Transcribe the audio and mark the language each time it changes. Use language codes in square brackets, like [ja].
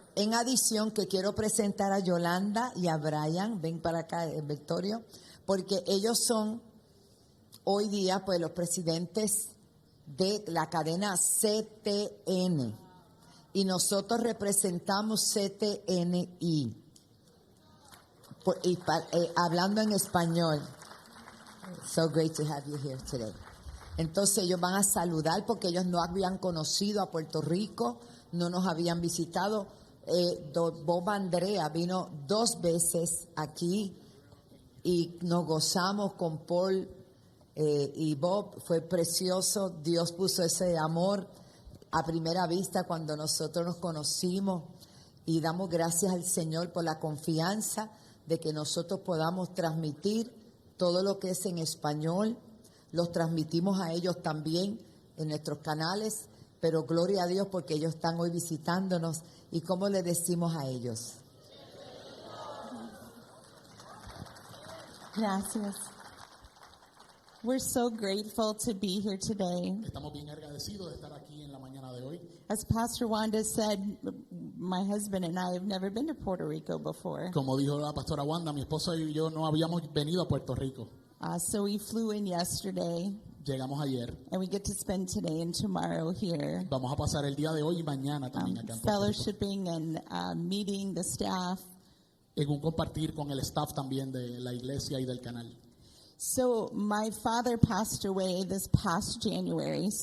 [es] En adición, que quiero presentar a Yolanda y a Brian, ven para acá, Victorio, porque ellos son hoy día pues los presidentes de la cadena CTN y nosotros representamos CTNI. Hablando en español. [en] So great to have you here today. [es] Entonces ellos van a saludar porque ellos no habían conocido a Puerto Rico, no nos habían visitado. Bob Andrea vino 2 veces aquí y nos gozamos con Paul y Bob. Fue precioso. Dios puso ese amor a primera vista cuando nosotros nos conocimos y damos gracias al Señor por la confianza de que nosotros podamos transmitir todo lo que es en español. Los transmitimos a ellos también en nuestros canales, pero gloria a Dios porque ellos están hoy visitándonos. ¿Y cómo le decimos a ellos? Gracias. [en] We're so grateful to be here today. [es] Estamos bien agradecidos de estar aquí en la mañana de hoy. [en] As Pastor Wanda said, my husband and I have never been to Puerto Rico before. [es] Como dijo la pastora Wanda, mi esposa y yo no habíamos venido a Puerto Rico. [en] So we flew in yesterday, [es] Llegamos ayer. [en] and we get to spend today and tomorrow here, [es] Vamos a pasar el día de hoy y mañana también acá en Puerto Rico. [en] fellowshipping and meeting the staff. [es] En un compartir con el staff también de la iglesia y del canal. [en] So my father passed away this past January.